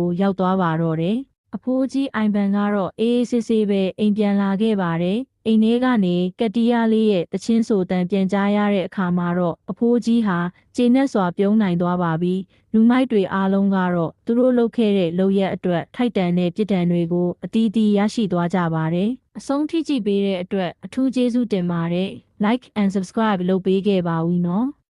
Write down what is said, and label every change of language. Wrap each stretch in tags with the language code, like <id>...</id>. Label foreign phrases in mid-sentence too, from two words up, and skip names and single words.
<my>ရောက်သွားပါတော့တယ်အဖိုးကြီးအိုင်ဘန်ကတော့အေးအေးဆေးဆေးပဲအိမ်ပြန်လာခဲ့ပါတယ်အိမ်ထဲကနေကက်တီယာလေးရဲ့တချင်းဆိုတန်ပြန်ကြားရတဲ့အခါမှာတော့အဖိုးကြီးဟာကျေနပ်စွာပြုံးနိုင်သွားပါပြီလူမိုက်တွေအားလုံးကတော့သူတို့လုပ်ခဲ့တဲ့လုပ်ရက်အတွက်ထိုက်တန်တဲ့ပြစ်ဒဏ်တွေကိုအတီးတီးရရှိသွားကြပါတယ်အဆုံးထိကြည့်ပေးတဲ့အတွက်အထူးကျေးဇူးတင်ပါတယ်</my> <en>like and subscribe</en> <my>လုပ်ပေးခဲ့ပါဦးနော်</my>